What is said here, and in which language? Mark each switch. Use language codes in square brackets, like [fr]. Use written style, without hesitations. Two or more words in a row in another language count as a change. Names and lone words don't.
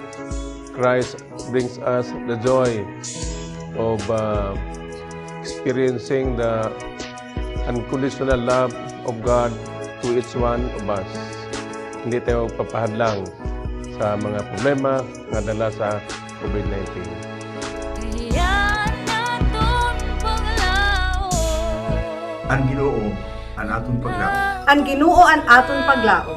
[en] Christ brings us the joy of experiencing the unconditional love of God to each one of us. [tl] Hindi tayo magpapahadlang sa mga problema na dala sa COVID-19. [hil] Ang Ginoo ang aton paglaom. Ang Ginoo ang aton paglaom.